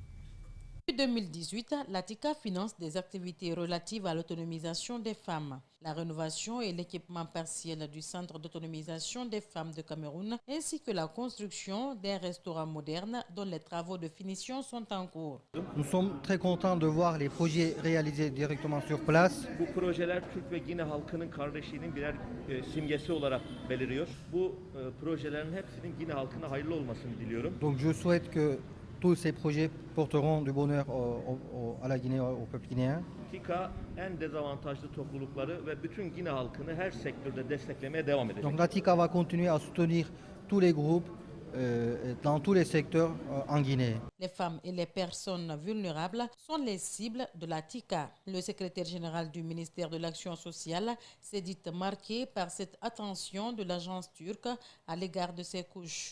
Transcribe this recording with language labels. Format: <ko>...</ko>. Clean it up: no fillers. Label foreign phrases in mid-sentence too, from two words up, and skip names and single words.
<fr>Depuis 2018, la TICA finance des activités relatives à l'autonomisation des femmes, la rénovation et l'équipement partiel du centre d'autonomisation des femmes de Cameroun, ainsi que la construction d'un restaurant moderne dont les travaux de finition sont en cours. Nous sommes très contents de voir les projets réalisés directement sur place.</fr> <tr>Bu projeler Türk ve Gine halkının kardeşliğinin birer simgesi olarak beliriyor. Bu projelerin hepsinin Gine halkına hayırlı olmasını diliyorum.</tr> <fr>Donc je souhaite que tous ces projets porteront du bonheur à la Guinée, au peuple guinéen.</fr> <tr>TICA en dezavantajlı toplulukları ve bütün Gine halkını her sektörde desteklemeye devam edecek.</tr> <fr>Donc la TICA va continuer à soutenir tous les groupes dans tous les secteurs en Guinée. Les femmes et les personnes vulnérables sont les cibles de la TICA. Le secrétaire général du ministère de l'Action sociale s'est dit marqué par cette attention de l'agence turque à l'égard de ces couches.</fr>